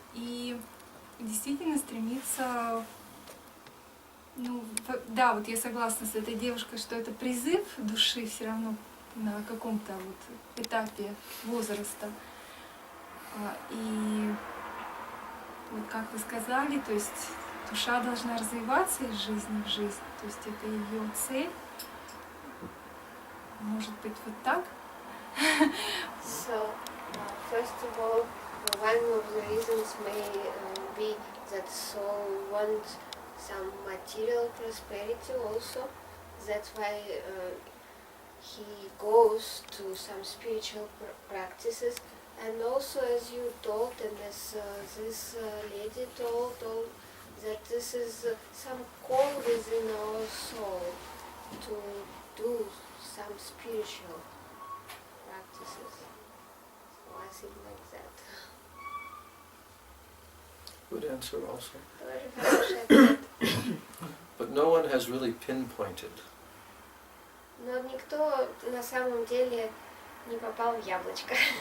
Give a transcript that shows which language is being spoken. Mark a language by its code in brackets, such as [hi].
[ru] И действительно стремиться, да, вот я согласна с этой девушкой, что это призыв души все равно на каком-то вот этапе возраста. И вот как вы сказали, то есть душа должна развиваться из жизни в жизнь, то есть это ее цель. Может быть, вот так? [en] So, first of all, one of the reasons may be that soul wants some material prosperity also. That's why he goes to some spiritual practices. And also, as you told, and as this lady told, that this is some call within our soul to do some spiritual practices. So I think like that. Good answer also. [ru] Тоже хороший ответ. [en] But no one has really pinpointed. [ru] Но никто на самом деле не попал в яблочко.